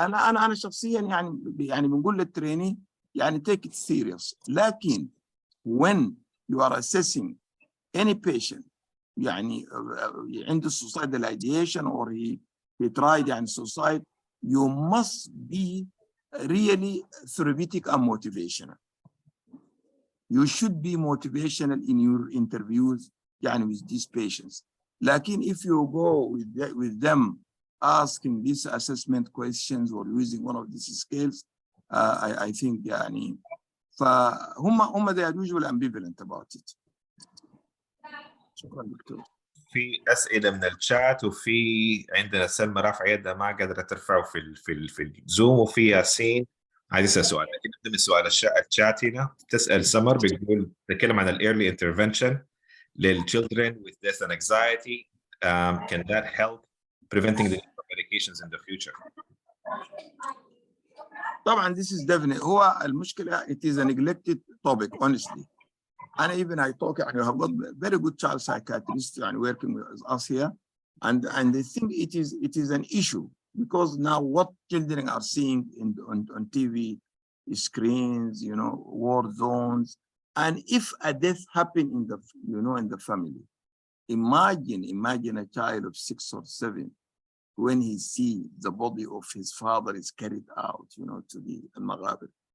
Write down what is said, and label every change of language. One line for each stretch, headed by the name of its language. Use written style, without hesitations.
Arabic: أنا شخصيا يعني بنقول للتريني يعني
English: take it serious. لكن when you are assessing any patient يعني
Arabic: عنده
English: suicidal ideation or he tried يعني suicide, you must be really therapeutic and motivational. You should be motivational in your interviews يعني with these patients. لكن if you go with them asking these assessment questions or using one of these scales, I think
Arabic: يعني فهم
English: they are usually ambivalent about it.
Arabic: شكرا دكتور. في اسئله من الشات، وفي عندنا سلمى رافعه يدها ما قادره ترفعه في الزوم، وفي ياسين عايز يسال سؤال. لكن نبدا من سؤال الشات هنا. تسال سمر بتقول تتكلم عن الايرلي انترفنشن للchildren with death and anxiety.
English: Can that help preventing the medications in the future?
Arabic: طبعا
English: this is definite.
Arabic: هو المشكلة
English: it is a neglected topic honestly. And even I talk, I have got very good child psychiatrists working with us here, and they think it is an issue because now what children are seeing on TV screens, war zones, and if a death happen in the in the family, imagine a child of 6 or 7 when he see the body of his father is carried out, to the al-Maghabir.